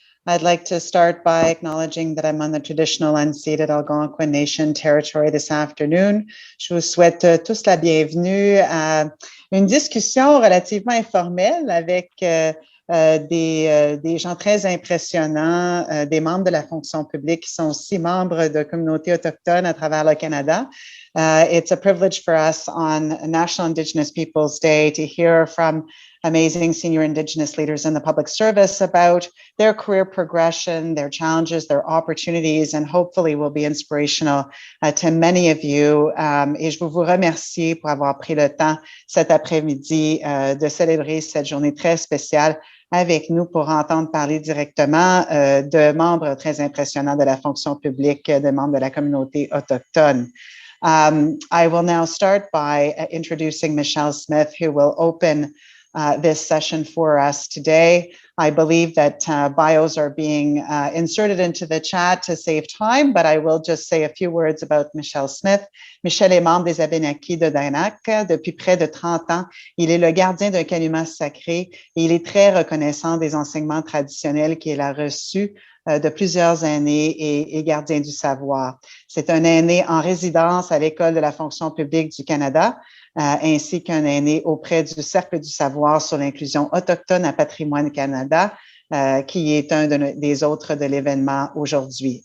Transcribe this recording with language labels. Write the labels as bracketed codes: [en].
[en] I'd like to start by acknowledging that I'm on the traditional unceded Algonquin Nation territory this afternoon. [fr] Je vous souhaite tous la bienvenue à une discussion relativement informelle avec des gens très impressionnants, des membres de la fonction publique qui sont aussi membres de communautés autochtones à travers le Canada. [en] It's a privilege for us on National Indigenous Peoples Day to hear from amazing senior Indigenous leaders in the public service about their career progression, their challenges, their opportunities, and hopefully will be inspirational to many of you. [fr] Et je veux vous remercier pour avoir pris le temps cet après-midi de célébrer cette journée très spéciale avec nous pour entendre parler directement de membres très impressionnants de la fonction publique, de membres de la communauté autochtone. [en] I will now start by introducing Michelle Smith, who will open this session for us today. I believe that bios are being inserted into the chat to save time, but I will just say a few words about Michelle Smith. [fr] Michel est membre des Abénaquis de Danak depuis près de 30 ans. Il est le gardien d'un calumet sacré et il est très reconnaissant des enseignements traditionnels qu'il a reçus de plusieurs années et gardien du savoir. C'est un aîné en résidence à l'École de la fonction publique du Canada, ainsi qu'un aîné auprès du Cercle du savoir sur l'inclusion autochtone à Patrimoine Canada, qui est un des autres de l'événement aujourd'hui.